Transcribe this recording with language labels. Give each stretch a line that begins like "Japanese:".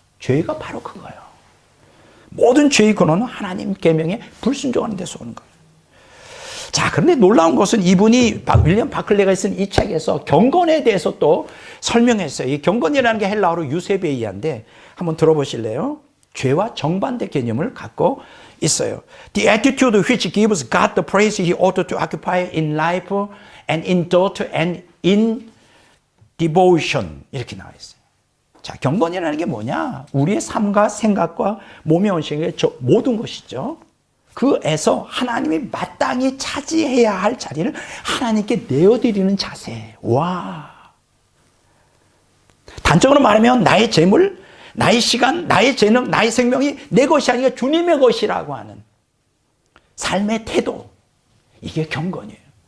Korean: 죄가 바로 그거예요. 모든 죄의 근원은 하나님 계명에 불순종하는 데서 오는 거예요. 자, 그런데 놀라운 것은 이분이 윌리엄 바클레가 쓴 이 책에서 경건에 대해서 또 설명했어요. 이 경건이라는 게 헬라어로 유세베이아인데 한번 들어보실래요? 죄와 정반대 개념을 갖고 있어요.
English: The attitude which gives God the praise he ought to occupy in life and in thought and in devotion
Korean: 이렇게 나와 있어요. 자, 경건이라는 게 뭐냐? 우리의 삶과 생각과 몸의 원칙의 모든 것이죠. 그에서 하나님이 마땅히 차지해야 할 자리를 하나님께 내어드리는 자세. 와. 단적으로 말하면 나의 재물, 나의 시간, 나의 재능, 나의 생명이 내 것이 아니라 주님의 것이라고 하는 삶의 태도. 이게 경건이에요.